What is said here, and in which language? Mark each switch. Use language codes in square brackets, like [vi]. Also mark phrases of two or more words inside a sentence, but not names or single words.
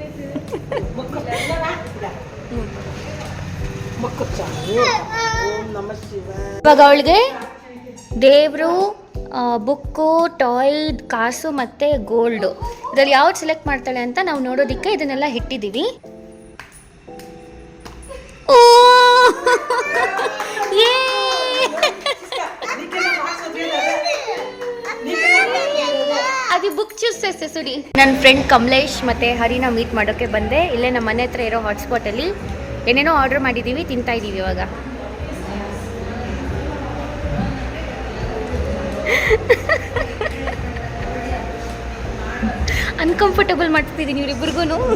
[kn] ಇವಾಗ ಅವಳಿಗೆ ದೇವರು, ಬುಕ್ಕು, ಟಾಯ್, ಕಾಸು ಮತ್ತು ಗೋಲ್ಡು ಇದರಲ್ಲಿ ಯಾವ್ದು ಸೆಲೆಕ್ಟ್ ಮಾಡ್ತಾಳೆ ಅಂತ ನಾವು ನೋಡೋದಕ್ಕೆ ಇದನ್ನೆಲ್ಲ ಇಟ್ಟಿದ್ದೀವಿ. [te] ಓ అది బుక్ చూసేస్తే ಸುಡಿ. [kn] ನನ್ನ ಫ್ರೆಂಡ್ ಕಮಲೇಶ್ ಮತ್ತು ಹರಿನ ಮೀಟ್ ಮಾಡೋಕ್ಕೆ ಬಂದೆ. ಇಲ್ಲೇ ನಮ್ಮ ಮನೆ ಹತ್ರ ಇರೋ ಹಾಟ್ಸ್ಪಾಟಲ್ಲಿ ಏನೇನೋ ಆರ್ಡರ್ ಮಾಡಿದ್ದೀವಿ, ತಿಂತಾ ಇದ್ದೀವಿ ಇವಾಗ. ಅನ್ಕಂಫರ್ಟಬಲ್ ಮಾಡ್ತಿದ್ದೀನಿ ಇವರಿಬ್ಬರಿಗೂ.